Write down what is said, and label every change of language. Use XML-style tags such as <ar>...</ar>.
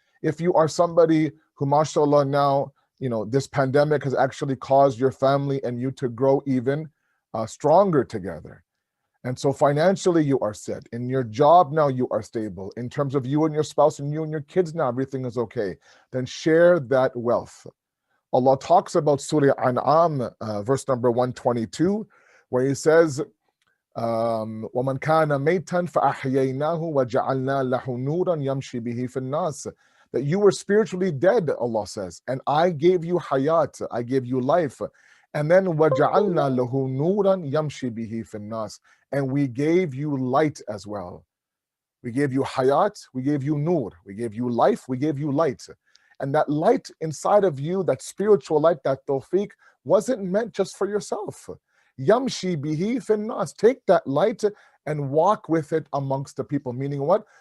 <en>If you are somebody who, mashallah, now, this pandemic has actually caused your family and you to grow even stronger together. And so financially you are set. In your job now you are stable. In terms of you and your spouse and you and your kids now everything is okay. Then share that wealth. Allah talks about Surah An'am, verse number 122, where He says,</en> <ar>وَمَنْ كَانَ مَيْتًا فَأَحْيَيْنَاهُ وَجَعَلْنَا لَهُ نُورًا يَمْشِي بِهِ فِي النَّاسِ.</ar> <en>That you were spiritually dead, Allah says, and I gave you hayat, I gave you life. And then</en> <ar>وَجَعَلْنَا لَهُ نُورًا يَمْشِي بِهِ فِي النَّاسِ.</ar> <en>And we gave you light as well. We gave you hayat, we gave you nur, we gave you life, we gave you light. And that light inside of you, that spiritual light, that tawfiq, wasn't meant just for yourself.</en> <ar>Yamshi bihi fin nas.</ar> <en>Take that light and walk with it amongst the people. Meaning what?</en>